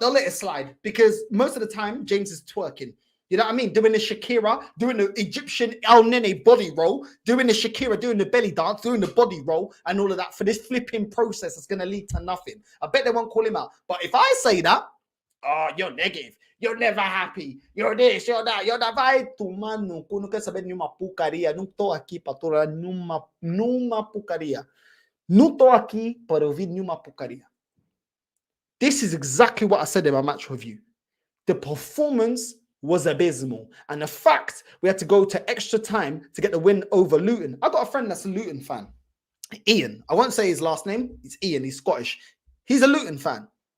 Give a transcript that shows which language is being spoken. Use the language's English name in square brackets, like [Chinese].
[English] They'll let it slide because most of the time, James is twerking. You know what I mean? Doing the Shakira, doing the Egyptian El Nene body roll, doing the Shakira, doing the belly dance, doing the body roll, and all of that for this flipping process that's going to lead to nothing. I bet they won't call him out. But if I say that, oh, you're negative. You're never happy. You're this, you're that. You're that. [Portuguese] Vai tomar no cu. Não quer saber nenhuma porcaria. Não tô aqui para torar nenhuma porcaria. Não tô aqui para ouvir nenhuma porcaria. [English] This is exactly what I said in my match review. The performance was abysmal. And the fact we had to go to extra time to get the win over Luton. I got a friend that's a Luton fan. Ian. I won't say his last name. It's Ian. He's Scottish. He's a Luton fan.